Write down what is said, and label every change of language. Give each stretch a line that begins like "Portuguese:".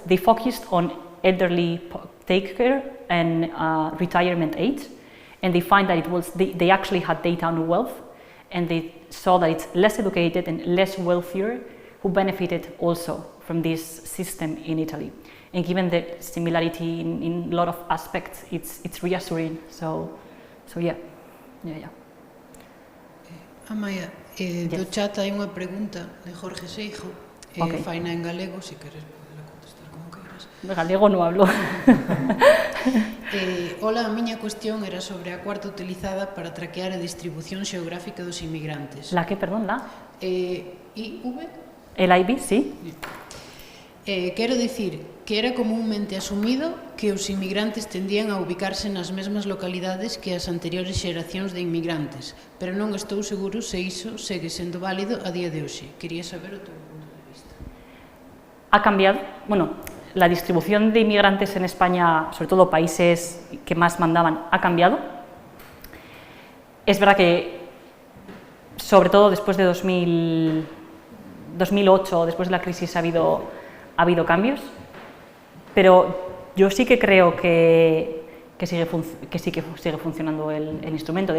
English: They focused on elderly take care and retirement age, and they find that it was they actually had data on wealth, and they saw that it's less educated and less wealthier who benefited also from this system in Italy. And given the similarity in a lot of aspects, it's reassuring. So yeah.
Galician: Amaia, do chat hai unha pregunta de Jorge Seijo. Faina en galego, si queres podela contestar como queiras.
Spanish: De galego non hablo.
Galician: Ola, a miña cuestión era sobre a cuarta utilizada para traquear a distribución xeográfica dos inmigrantes.
Spanish: La que, perdón, la? IV? El IB, sí.
Galician: Quero dicir que era comúnmente asumido que os inmigrantes tendían a ubicarse nas mesmas localidades que as anteriores xeracións de inmigrantes, pero non estou seguro se iso segue sendo válido a día de hoxe. Quería saber o teu punto de vista.
Spanish: Ha cambiado, bueno, la distribución de inmigrantes en España, sobre todo países que más mandaban, ha cambiado. Es verdad que, sobre todo después de 2008, después de la crisis, ha habido cambios, pero yo sí que creo que sigue funcionando el instrumento.